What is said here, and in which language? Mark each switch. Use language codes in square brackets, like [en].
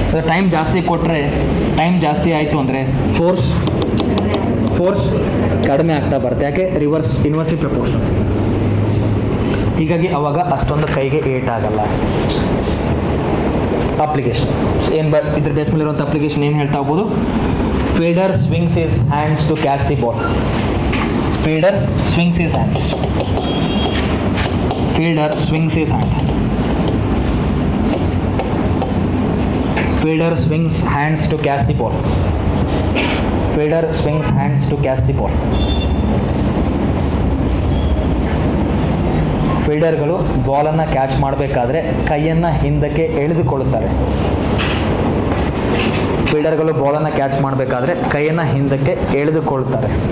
[kn] Time ಜಾಸ್ತಿ ಕೊಟ್ಟರೆ, time ಜಾಸ್ತಿ ಆಯಿತು ಅಂದರೆ ಫೋರ್ಸ್ ಕಡಿಮೆ ಆಗ್ತಾ ಬರುತ್ತೆ. ಯಾಕೆ? Inversely proportion. ಹೀಗಾಗಿ ಅವಾಗ ಅಷ್ಟೊಂದು ಕೈಗೆ ಏಟ್ ಆಗಲ್ಲ. ಅಪ್ಲಿಕೇಶನ್ ಇದ್ರ ಬೇಸ್ ಮೇಲೆ ಇರುವಂಥ ಅಪ್ಲಿಕೇಶನ್ ಏನು ಹೇಳ್ತಾ ಹೋಗ್ಬೋದು? [en] Fielder swings his hands to catch the ball. Fielder swings his hands. Fielder swings his hand. Fielder swings hands to catch the ball. Fielder swings hands to catch the ball. [kn] ಫೀಲ್ಡರ್ಗಳು ಬಾಲನ್ನು catch ಮಾಡಬೇಕಾದ್ರೆ ಕೈಯನ್ನು ಹಿಂದಕ್ಕೆ ಎಳೆದುಕೊಳ್ಳುತ್ತಾರೆ. ಫೀಲ್ಡರ್ಗಳು ಬಾಲನ್ನು catch ಮಾಡಬೇಕಾದ್ರೆ ಕೈಯನ್ನು ಹಿಂದಕ್ಕೆ ಎಳೆದುಕೊಳ್ಳುತ್ತಾರೆ.